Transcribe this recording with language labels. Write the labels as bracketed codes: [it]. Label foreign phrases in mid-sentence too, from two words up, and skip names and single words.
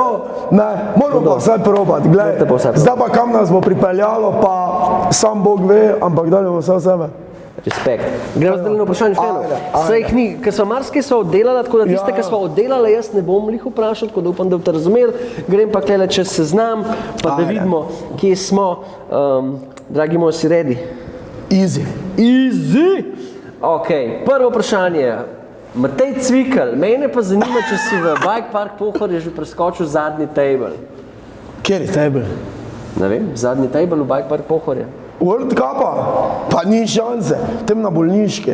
[sl] Ne, moramo pa vsaj probati, glej. Zdaj pa kam nas bo pripeljalo, pa sam Bog ve, ampak dali bomo vse v sebe. Respekt. Gremo zdaj na vprašanje fanov. Saj jih ni, ker smo marsikaj sva oddelala, tako da tiste, ki sva oddelala, jaz ne bom lih vprašal, tako da upam, da boste razumeli. Grem pa klele čez seznam, pa da vidimo, kje smo. Dragi moj, si ready? Easy. Easy! Ok, prvo vprašanje. Matej Cvikl, mene pa zanima, če si v Bike Park Pohorje že preskočil zadnji table. Kjer je table? Ne vem, zadnji table v Bike Park Pohorje. World Cupa? Pa ni šanse, tem na bolniške.